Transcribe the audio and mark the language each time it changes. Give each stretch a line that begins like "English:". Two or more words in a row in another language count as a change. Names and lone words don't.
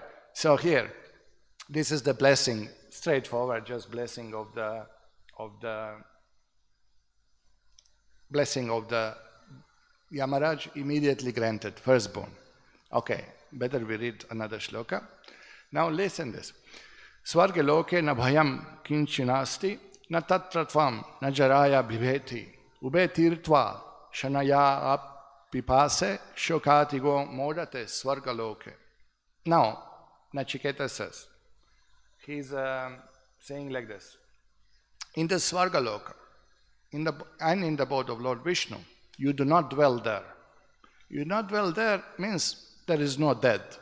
English: So here, this is the blessing, straightforward, just blessing of the blessing of the Yamaraj immediately granted, firstborn. Okay, better we read another shloka. Now listen this.
Sanskrit: Svarga loke na bhayam kinchinasti na tatratvam na jaraya bhiveti ube tirtva shanaya apipase shokatigo modate svarga loke.
English: Now, Nachiketa says, he's saying like this. In the
Sanskrit: Svarga loka,
English: in the abode of Lord Vishnu, you do not dwell there. You do not dwell there means there is no death.